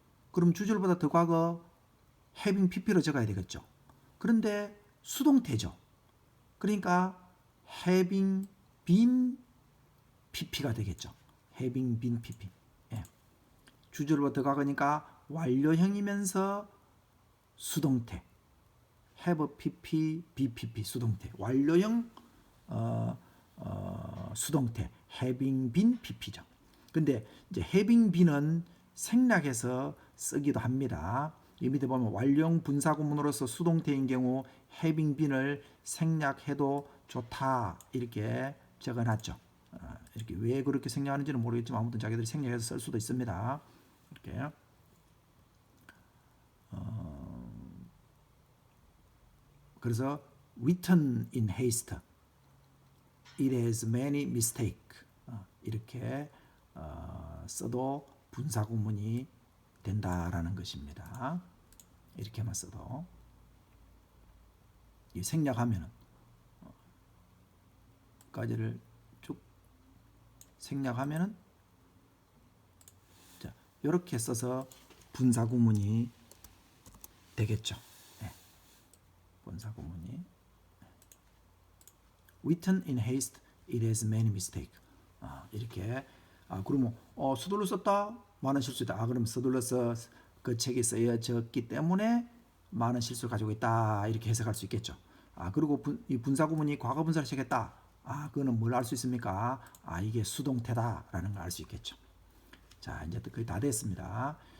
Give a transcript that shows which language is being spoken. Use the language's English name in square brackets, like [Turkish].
[Korean] 그럼 주절보다 더 과거 having pp로 적어야 되겠죠. 그런데 수동태죠. 그러니까 having been pp가 되겠죠. having been pp. 예. 주절보다 더 과거니까 완료형이면서 수동태. have pp, be pp 수동태. 완료형 수동태 having been pp죠. 근데 이제 having been은 생략해서 쓰기도 합니다. 이 밑에 보면 완료형 분사구문으로서 수동태인 경우 having been을 생략해도 좋다 이렇게 적어놨죠. 이렇게 왜 그렇게 생략하는지는 모르겠지만 아무튼 자기들이 생략해서 쓸 수도 있습니다. 이렇게 그래서 [English] written in haste, it has many mistakes [Korean] 이렇게 써도 분사구문이 된다라는 것입니다. 이렇게만 써도 이 생략하면은 까지를 쭉 생략하면은 자, 이렇게 써서 분사구문이 되겠죠. 네. 분사구문이 [English] written in haste, it has many mistakes. [Korean] 이렇게 그러면 서둘러 썼다 많은 실수다. 그럼 서둘러서 그 책이 쓰여졌기 때문에 많은 실수를 가지고 있다 이렇게 해석할 수 있겠죠. 그리고 이 분사구문이 과거 분사를 시켰다. 그거는 뭘 알 수 있습니까? 이게 수동태다라는 걸 알 수 있겠죠. 자, 이제 거의 다 됐습니다.